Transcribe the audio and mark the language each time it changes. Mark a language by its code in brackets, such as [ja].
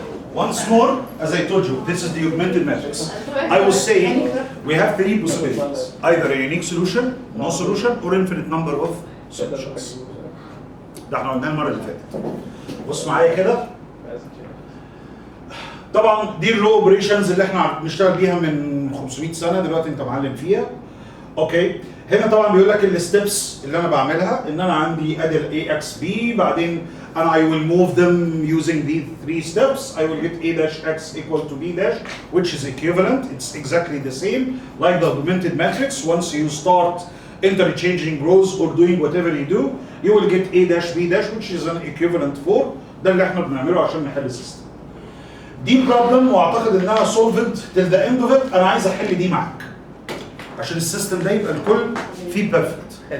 [en] Once more, as I told you, this is the augmented matrix. I was saying we have three possibilities: either a unique solution, no solution, or infinite number of solutions. [ar] ده احنا قلناه المره اللي فاتت. بص معايا كده. طبعا دي الرو اوبريشنز اللي احنا بنشتغل بيها من 500 سنه، دلوقتي انت معلم فيها. اوكي. هنا طبعا بيقول لك الستبس اللي انا بعملها ان انا عندي ادي الاي اكس بي، بعدين انا [en] I will move them using these three steps. I will get a dash x equal to b dash, which is equivalent. It's exactly the same like the augmented matrix. Once you start interchanging rows or doing whatever you do, you will get a dash b dash, which is an equivalent for. [ar] ده اللي احنا بنعمله عشان نحل السيستم. دي بروبلم واعتقد انها [en] solved till the end of it. [ar] انا عايز احل دي معاك عشان السيستم ده يبقى الكل فيه بيرفكت.